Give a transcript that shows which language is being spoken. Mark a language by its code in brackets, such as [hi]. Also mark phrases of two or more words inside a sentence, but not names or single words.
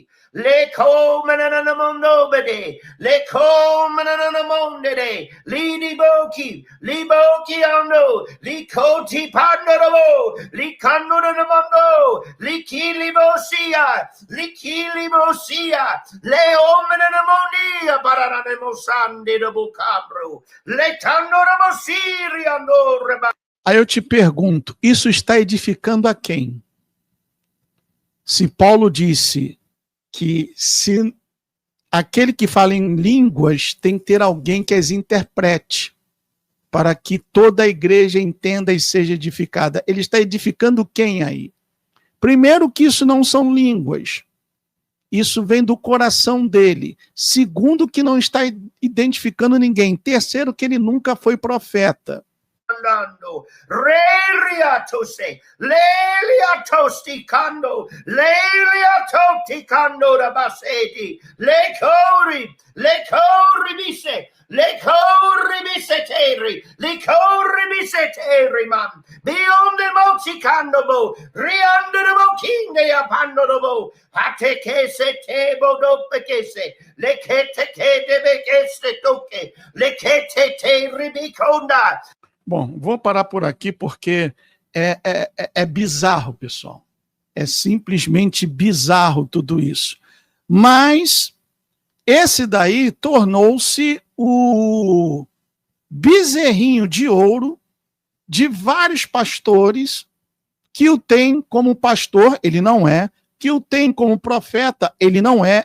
[pt] Le Comananamondo Bede, Le Comananamonde, Lidi Boki, Liboki Ando, Likoti Pandoro, Likanomondo, Likilibosia, Leomananamonia, Paranemosande de Bucabro, Letanoromosi, Andoreba. Aí eu te pergunto, isso está edificando a quem? Se Paulo disse que se aquele que fala em línguas tem que ter alguém que as interprete para que toda a igreja entenda e seja edificada. Ele está edificando quem aí? Primeiro que isso não são línguas. Isso vem do coração dele. Segundo que não está identificando ninguém. Terceiro que ele nunca foi profeta. Relia tose, lelia tosticando, lelia tosticando da baseti, le corri biseteri, man, beyond the moticando, riando the moking, apando the bo, ate che se tebo dope che se, le che te che deve che se toque, le che te ribiconda. Bom, vou parar por aqui porque é bizarro, pessoal. É simplesmente bizarro tudo isso. Mas esse daí tornou-se o bezerrinho de ouro de vários pastores que o tem como pastor, ele não é, que o tem como profeta, ele não é.